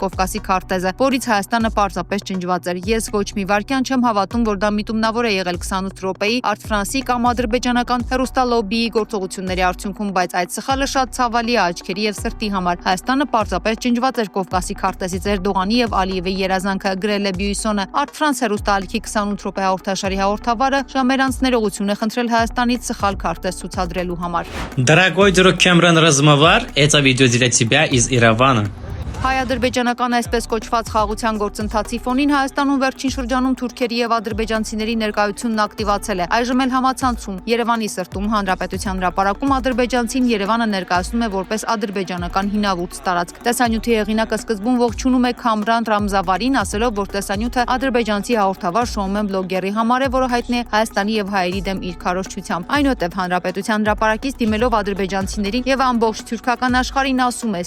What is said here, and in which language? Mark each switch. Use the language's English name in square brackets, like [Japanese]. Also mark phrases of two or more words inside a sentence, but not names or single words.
[Armenian] Կովկասի քարտեզը, որից Հայաստանը պարզապես ջնջված էր։ Ես ոչ մի վայրկյան չեմ հավատում, որ դա միտումնավոր է եղել 28 րոպեի Art France-ի կամ ադրբեջանական հեռուստալոբբիի գործողությունների արդյունքում, բայց այդ սխալը շատ ցավալի է աչքերի եւ սրտի համար։ Հայաստանը պարզապես ջնջված էր Կովկասի քարտեզից Էրդողանի եւ Ալիևի երազանքը, գրել է Բյուիսոնը։ Art France հեռուստաալիքի 28 րոպե հաղորդաշարի հաղորդավարը ժամեր ներողություն է խնդրել Հայաստանից սխալ քարտեզ ցուցադրելու համար։ [Russian] Дорогой друг Кэмерон Размовар, это видео для тебя из Еревана. [Armenian] Հայ-ադրբեջանական այսպես կոչված խաղաղության գործընթացի ֆոնին Հայաստանում վերջին շրջանում թուրքերի եւ ադրբեջանցիների ներկայությունն ակտիվացել է։ Այժմ էլ համացանցում Երևանի սրտում Հանրապետության հրապարակում ադրբեջանցին Երևանը ներկայացնում է որպես ադրբեջանական հինավուրց տարածք։ Տեսանյութի հեղինակը սկզբում ողջունում է Քամրան Ռամզավարին, ասելով, որ տեսանյութը ադրբեջանցի հաղորդավար շոումեն բլոգերի համար է, որը հայտնի է Հայաստանի եւ հայերի դեմ իր քարոզչությամբ։ Այնուհետև Հանրապետության հրապարակից դիմելով ադրբեջանցիներին եւ ամբողջ թուրքական աշխարհին ասում է.